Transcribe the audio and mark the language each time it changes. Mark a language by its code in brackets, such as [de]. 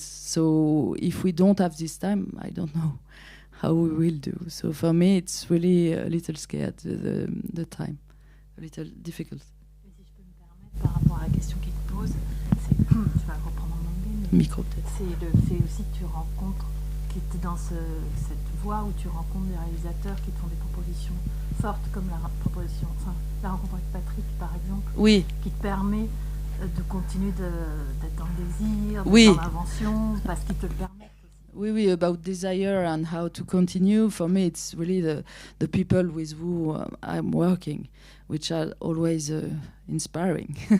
[en] So if we don't have this time, I don't know how we will do. So for me, it's really a little scared, the time, a little difficult. [fr] Mais si je peux me permettre, par rapport à la question qu'il te pose, je vais reprendre en anglais, mais Micro peut-être. c'est le fait aussi que tu rencontres, qui était dans cette voie où tu rencontres des réalisateurs qui te font des propositions fortes, comme la rencontre avec Patrick, par exemple, Oui. qui te permet de continuer d'être dans le désir, Oui. dans l'invention, parce qu'il te le permet. [en] Oui, about desire and how to continue. For me, it's really the people with who I'm working, which are always inspiring.